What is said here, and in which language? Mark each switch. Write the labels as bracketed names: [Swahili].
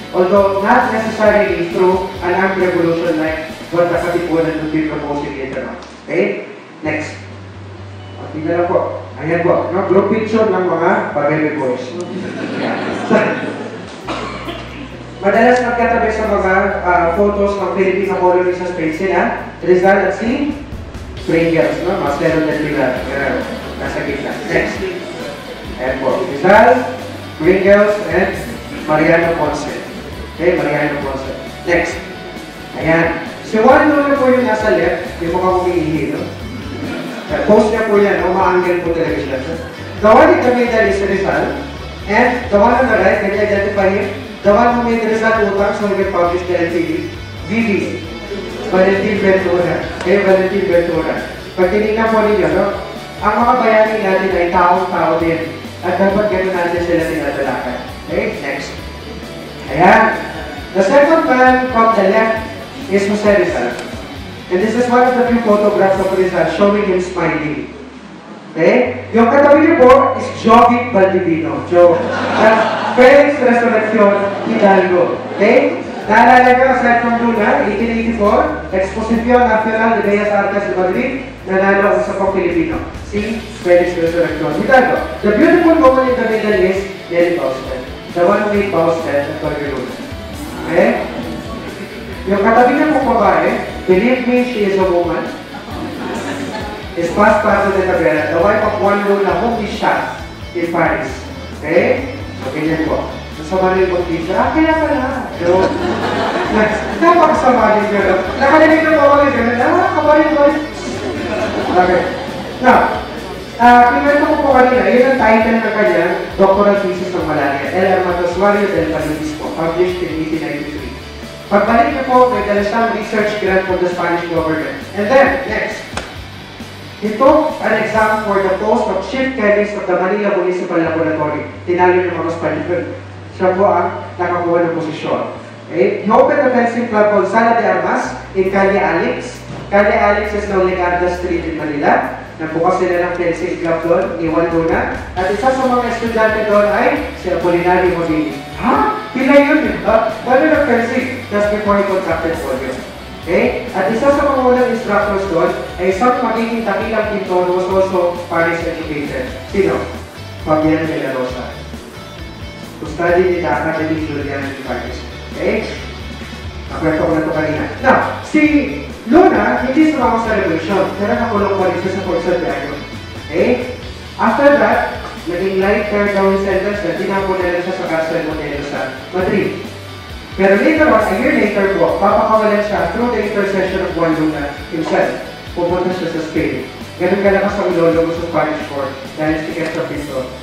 [English] Although not necessarily through an armed revolution like what the Katipunan would be proposing later on. [Filipino] Okay? Next. Tingnan lang po. Ayan po. No? [English] Group picture ng mga baby boys. [Filipino] Madalas magkatabi sa mga photos ng Filipino colony sa Spain sila. Rizal at si Pringles. No? Marcelo del Pilar. Nasa gitna. Next. Ayan po. Rizal, Pringles, and Mariano Ponce. Okay, Mariano Ponce. Next. Ayan. Si Juan Luna po yung nasa left. Yung mukhang umiihi, no? Post niya po yan, umaanggel po talaga siya. [English] The one in the middle is Rizal, and the one on the right, can you identify him? The one who made Rizal utang so he can publish the LTV. VV. Valentin Ventura. Okay, Valentin Ventura. [Filipino] Pag tinignan po ninyo, no? Ang mga bayani natin ay taong-tao din. At dapat gano'n natin sila tinatalakan. Okay, next. Ayan. [English] The second man from the left is Jose Rizal. And this is one of the few photographs of Rizal showing him smiling. [Filipino] Okay? Yung katabi niyo po is Jovic Valdivino. Felix Resurrección Hidalgo. Okay? Naalala niyo, aside from Luna, 1884, Exposición Nacional de Bellas Artes de Madrid, nanalo ang isa pong Pilipino, si Felix Resurrección Hidalgo. [English] The beautiful woman in the middle is Nelly Faustin. The one who made Faustin at Luna. Okay? [Filipino] Yung katabi niya pong babae, [English] believe me, she is a woman. Is Pastor de Tabera, the wife of Juan Luna, whom he shot in Paris. Okay? [Filipino] So, ganyan po. Nasama rin yung teacher. Kaya pala. So, napakasama rin yun. Nakalilig ng mga ganyan. Kaparin ko. Okay. Now, pinwento ko po kanina, yun ang title ng kanyang doctoral thesis ng malaria. [English] El Hermatozoario del Paludismo, published in 1893. [Filipino] Pagbalik niyo po, may dala siyang [English] research grant from the Spanish government. [Filipino] And then, next. [English] He took an exam for the post of chief chemist of the Manila Municipal Laboratory. [Filipino] Tinalo ng mga Spanish. Siya po ang nakakuha ng posisyon. Okay? [English] He opened a fencing club called Sala de Armas in Calle Alix. Calle Alix is now Legarda Street in Manila. [Filipino] Nagbukas sila ng fencing club doon, [English] ni Juan Luna. [Filipino] At isa sa mga estudyante doon ay si Apolinario Mabini. Ha? Pila yun yun? Paano ng fencing? [English] Just before he contracted polio. [Filipino] Okay? At isa sa mga unang instructors doon ay isang magiging takilang pintor [English] who was also Paris educated. [Filipino] Sino? Fabian de la Rosa. [English] To study in the Academy Julian in Paris. [Filipino] Okay? Nakwento ko na ito kanina. Now, si Luna, hindi sumama sa revolution. Pero nakulong pa rin siya sa Fort Santiago. Okay? After that, naging light term daw yung sentence na tinapon na siya sa Castro Modelo sa Madrid. Pero later on, a year later po, papakawalan siya through the intercession of Juan Luna himself. Pupunta siya sa Spain. Ganun kalakas ang lolo sa Spanish court dahil si Quezon Pinto.